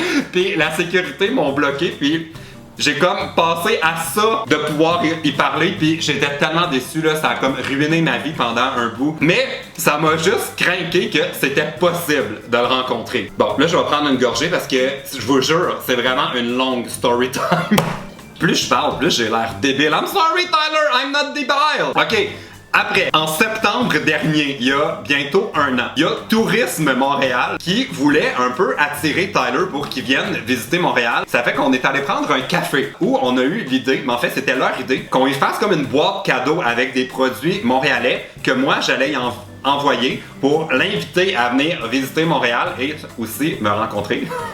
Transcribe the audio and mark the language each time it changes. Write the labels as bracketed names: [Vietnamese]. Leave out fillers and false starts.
[French] Puis la sécurité m'ont bloqué. Puis j'ai comme passé à ça de pouvoir y parler, puis j'étais tellement déçu là, ça a comme ruiné ma vie pendant un bout. Mais ça m'a juste craqué que c'était possible de le rencontrer. Bon, là je vais prendre une gorgée parce que je vous jure, c'est vraiment une longue story time. Plus je parle, plus j'ai l'air débile. [English] I'm sorry Tyler, I'm not debile. Ok. [French] Après, en septembre dernier, il y a bientôt un an, il y a Tourisme Montréal qui voulait un peu attirer Tyler pour qu'il vienne visiter Montréal. Ça fait qu'on est allé prendre un café où on a eu l'idée, mais en fait c'était leur idée, qu'on y fasse comme une boîte cadeau avec des produits montréalais que moi j'allais envoyer pour l'inviter à venir visiter Montréal et aussi me rencontrer.